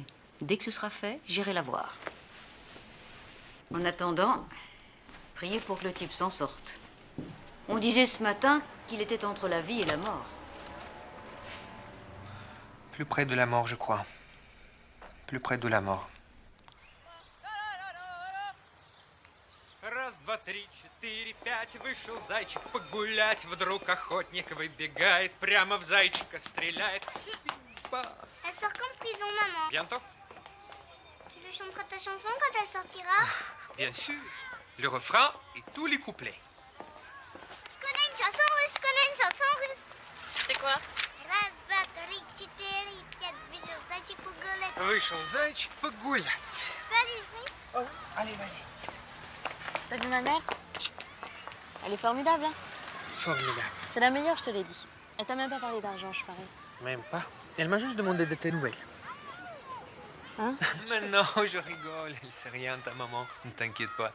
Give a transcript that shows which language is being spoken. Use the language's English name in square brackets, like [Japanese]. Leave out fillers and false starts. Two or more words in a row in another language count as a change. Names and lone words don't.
[French] Dès que ce sera fait, j'irai la voir. En attendant, priez pour que le type s'en sorte. On disait ce matin qu'il était entre la vie et la mort. Plus près de la mort, je crois. Plus près de la mort. [Russian] Раз, два, три, четыре, пять. Вышел зайчик погулять. Вдруг охотник выбегает, прямо в зайчика стреляет. [French] Elle sort quand de prison, maman? Bientôt? Tu lui chanteras ta chanson quand elle sortira? Bien sûr. Le refrain et tous les couplets. Je connais une chanson russe, je connais une chanson russe. C'est quoi? [Russian] Раз, два, три, четыре, пять. Вышел зайчик погулять. Вышел зайчик погулять. [French] Tu peux aller, oui? Oh, allez, vas-y. T'as vu ma mère? Elle est formidable, hein? Formidable. C'est la meilleure, je te l'ai dit. Elle t'a même pas parlé d'argent, je parie. Même pas. Elle m'a juste demandé de tes nouvelles. Hein? Mais non, je rigole. Elle sait rien, ta maman. Ne t'inquiète pas.